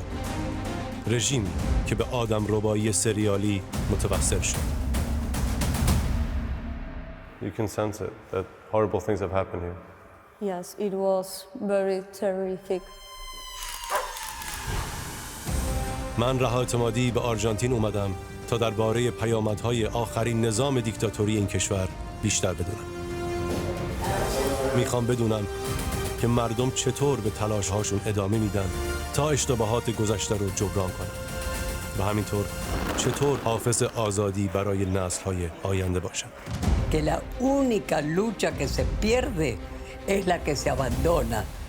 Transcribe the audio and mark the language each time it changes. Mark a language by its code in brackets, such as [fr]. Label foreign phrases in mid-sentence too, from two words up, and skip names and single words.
[fa] رژیمی که به آدم ربایی سریالی متوسل شد. [en] You can sense it that horrible things have happened here. Yes, it was very terrific. [fa] من رها اعتمادی به آرژانتین اومدم تا درباره پیامدهای آخرین نظام دیکتاتوری این کشور بیشتر بدونم. میخوام بدونم که مردم چطور به تلاش‌هاشون ادامه میدن تا اشتباهات گذشته رو جبران کنن و همینطور چطور حافظ آزادی برای نسل‌های آینده باشن. [es] Que la única lucha que se pierde es la que se abandona.